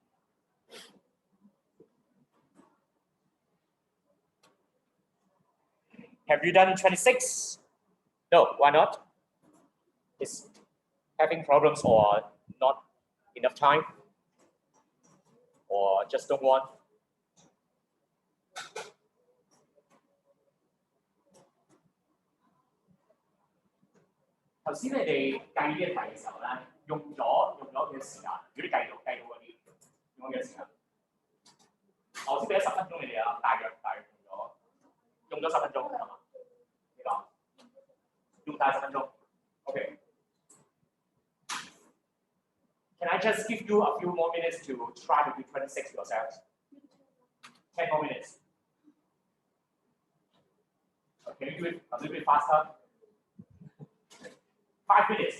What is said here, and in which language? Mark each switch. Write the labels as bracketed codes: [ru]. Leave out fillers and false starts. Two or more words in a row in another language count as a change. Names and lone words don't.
[en] Have you done 26? No, why not? Is having problems or not enough time? Or just don't want? [yue] 頭先你哋計呢一題嘅時候咧，用咗幾多時間？如果你計到嗰啲，用咗幾多時間？我先俾咗10分鐘你哋啦，大約用咗10分鐘係嘛？幾多？用大10分鐘。Okay. [en] Can I just give you a few more minutes to try to do 26 yourselves? 10 more minutes. Can you do it a little bit faster? 5 minutes.